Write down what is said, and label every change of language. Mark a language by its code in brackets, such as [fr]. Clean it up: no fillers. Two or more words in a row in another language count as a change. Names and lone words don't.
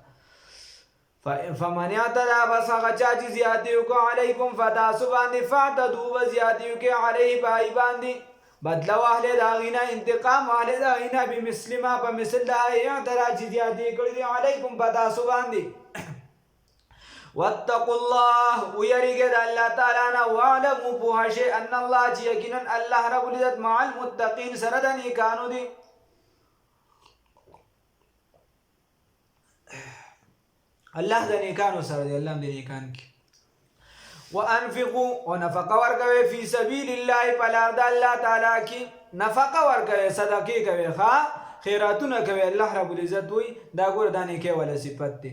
[ar] فمن اعتدى [ps] بس هغه چا چې زیاتې وکړو علیکم په تاسو باندې فاعتدوا به زیاتې وکړي علیه په هغې باندې بدله واخلئ د هغې نه، انتقام واخلئ د هغې نه [ar] بمثل ما [ps] په مثل د هغې اعتدا چې زیاتې کړي دي علیکم په تاسو باندې. [ar] واتقوا الله ويرجد الله تعالى واعلموا [ps] پوه شئ [ar] ان الله [ps] چې یقینا الله رب العزت [ar] مع المتقين [ps] سره د نیکانو دی. الله د نیکانو سره دی، الله د نیکان کی. وانفقوا ونفقه ورکوي [ar] فی سبیل الله [ps] په لار د [ar] الله تعالی [ps] کی، نفقه ورکوي صدقې کوي ښه خیراتونه کوي الله رب العزت وي دا ګوره دا نیکۍ والا صفت دی.